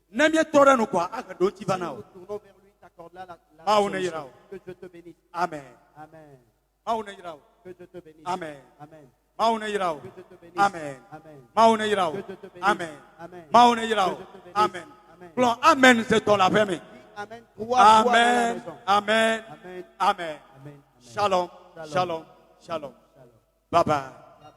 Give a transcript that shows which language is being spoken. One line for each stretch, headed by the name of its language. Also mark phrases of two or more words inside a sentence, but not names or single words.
French: Si nous tournons vers lui, t'accorde là la solution. Que Dieu te bénisse. Amen. Amen. Que Dieu te bénisse. Amen. Amen. Amen. Que Dieu te bénisse. Amen. Amen. Que Dieu te bénisse. Amen. Amen. Amen. Amen, c'est ton la famille. Amen. 3 fois dans la Amen. maison. Amen. Amen. Amen. Amen.
Hebrew: Shalom. Shalom. Shalom. Shalom. Shalom.
English: Bye bye.